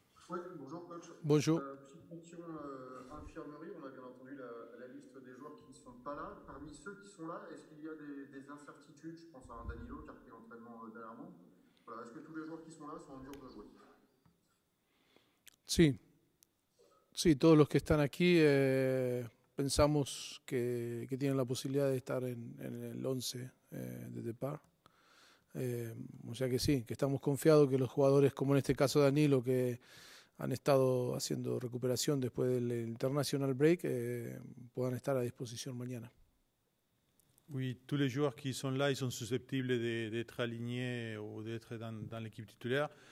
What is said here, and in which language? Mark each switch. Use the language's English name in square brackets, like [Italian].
[French] Oui, bonjour coach. Bonjour. Petite question infirmerie, on a bien entendu la liste des joueurs qui ne sont pas là. Parmi ceux qui sont là, est-ce qu'il y a des incertitudes? Je pense à un Danilo qui a repris l'entraînement dernièrement. Voilà, est-ce que tous les joueurs qui sont là sont en mesure de jouer? [Spanish] Sí, todos los que están aquí pensamos que tienen la posibilidad de estar en el 11 de départ. O sea que sí, que estamos confiados que los jugadores, como en este caso Danilo, que han estado haciendo recuperación después del International Break, puedan estar a disposición mañana. [French] Oui, tous les joueurs qui sont là, ils sont susceptibles d'être alignés ou d'être dans l'équipe titulaire.